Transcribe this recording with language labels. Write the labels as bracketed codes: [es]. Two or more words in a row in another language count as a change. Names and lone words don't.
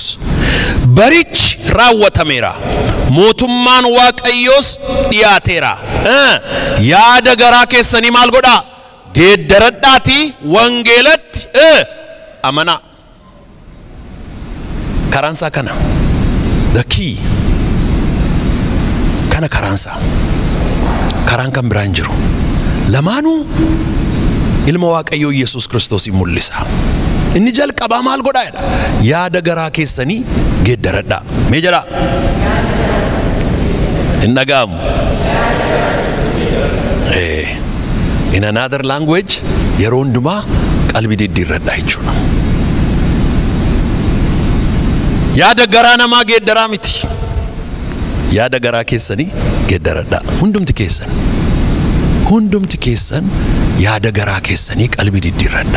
[om] Barichi raawwatameera. Mootummaan Waaqayyoos dhiyaateera. Yaada garaa keessanii maal godhaa? Geeddaradhaatii wangeelatti amanaa. Karaansaa kana. [en] The key. [om] Kana karaansaa. Karaan kan biraan jiru. Lamaanuu ilma Waaqayyoo Yesus Kristosin mul'isa. Inni jalqabaa maal godhaadha? Yaada garaa keessanii geeddaradhaa. Mee jedhaa? Hin dhaga'amu. [en] In another language [om] yeroo hundumaa qalbii diddiirradhaa jechuudha. yaada garaa namaa geeddaraa miti. Yaada garaa keessanii geeddaradhaa. Hundumti keessan yaada garaa keessanii qalbii diddiirradhaa.